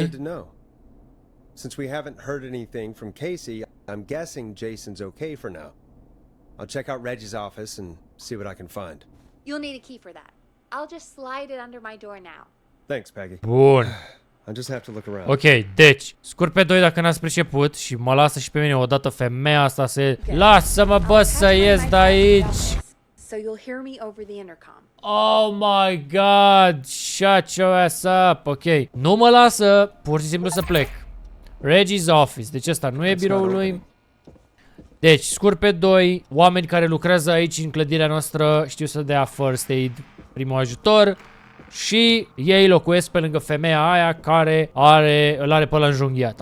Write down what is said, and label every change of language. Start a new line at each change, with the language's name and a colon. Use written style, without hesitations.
English: good to know. Since we haven't heard anything from Casey, I'm guessing Jason's okay for now. I'll check out Reggie's office and see what I can find. You'll need a key for that. I'll just slide it under my door now. Thanks, Peggy.
Romanian: Bun.
English: I just have to look around.
Romanian: Ok, deci, scurt pe 2 dacă n-ați priceput și mă lasă și pe mine odată femeia asta să... Lasă-mă, bă, să ies de aici!
English: So you'll hear me over the intercom. Oh my god, shut your ass up.
Romanian: Ok, nu mă lasă pur și simplu să plec.
English: Reggie's office,
Romanian: deci ăsta nu e biroul lui. Deci, scurt pe 2, oameni care lucrează aici în clădirea noastră știu să dea first aid, primul ajutor. Și ei locuiesc pe lângă femeia aia care îl are pe ăla înjunghiat.